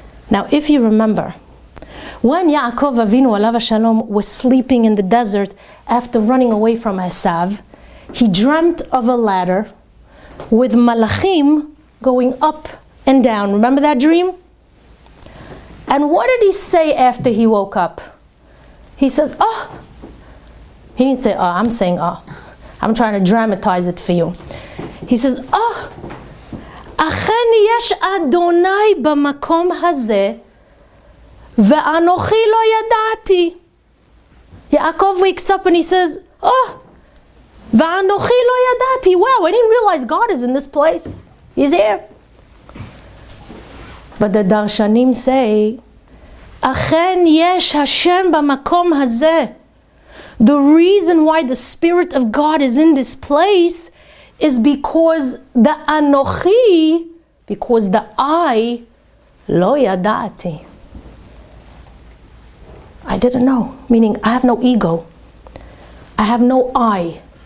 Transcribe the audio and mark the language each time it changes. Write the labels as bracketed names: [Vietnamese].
[English] Now, if you remember, when Yaakov Avinu alav hashalom was sleeping in the desert after running away from Esav, he dreamt of a ladder with malachim going up and down. Remember that dream? And what did he say after he woke up? He says, oh. He didn't say, oh, I'm saying, oh. I'm trying to dramatize it for you. He says, oh. [Hebrew] אכן יש אדוני במקום הזה, ואנוכי לא ידעתי. [English] Yaakov wakes up and he says, oh, [Hebrew] ואנוכי לא ידעתי. [English] Wow, I didn't realize God is in this place. He's here. But the Darshanim say, [Hebrew] אכן יש השם במקום הזה. [English] The reason why the Spirit of God is in this place is because the Anochi, because the I, [Hebrew] lo yadati. [English] I didn't know, meaning I have no ego. I have no I.